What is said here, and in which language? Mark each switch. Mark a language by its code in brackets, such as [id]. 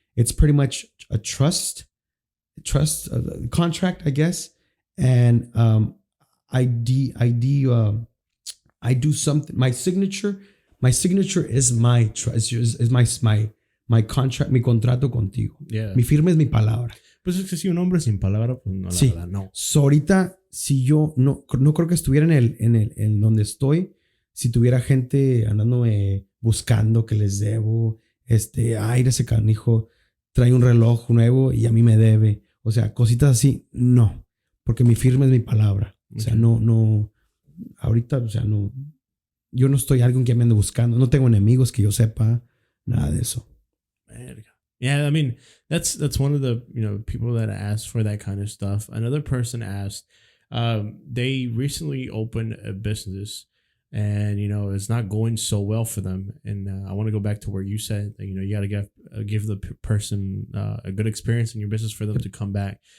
[en] It's pretty much a trust contract, I guess. And I do something. My signature is my trust, is my contract, [es] mi contrato contigo. Yeah. Mi firma es mi palabra. Pues es que si un hombre sin palabra, pues no, sí. La verdad, no. So ahorita, si yo no creo que estuviera en donde estoy, si tuviera gente andándome buscando que les debo, ese canijo trae un reloj nuevo y a mí me debe. O sea, cositas así, no. Porque mi firma es mi palabra. O sea, no. Ahorita, o sea, no. Yo no estoy alguien que me ande buscando. No tengo enemigos que yo sepa. Nada de eso. [en] Yeah, I mean, that's one of the, you know, people that ask for that kind of stuff. Another person asked, they recently opened a business. and it's not going so well for them. And I want to go back to where you said that you got to give the person a good experience in your business for them to come back.